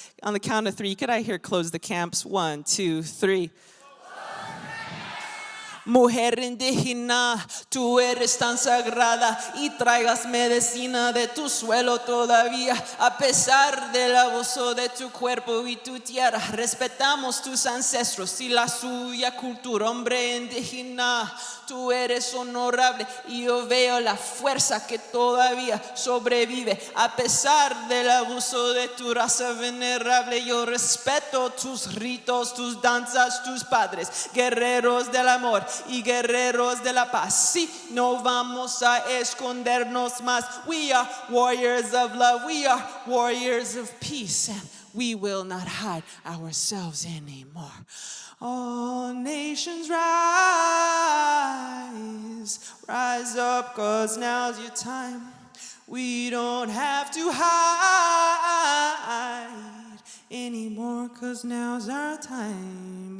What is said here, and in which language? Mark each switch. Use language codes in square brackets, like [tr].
[en] On the count of 3, could I hear close the camps? 1, 2, 3. [es] Mujer indígena, tú eres tan sagrada y traigas medicina de tu suelo todavía. A pesar del abuso de tu cuerpo y tu tierra, respetamos tus ancestros y la suya cultura. Hombre indígena, tú eres honorable y yo veo la fuerza que todavía sobrevive. A pesar del abuso de tu raza venerable, yo respeto tus ritos, tus danzas, tus padres, guerreros del amor y guerreros de la paz. Sí, no vamos a escondernos más. [en] We are warriors of love. We are warriors of peace. And we will not hide ourselves anymore. All nations rise. Rise up, 'cause now's your time. We don't have to hide anymore, 'cause now's our time.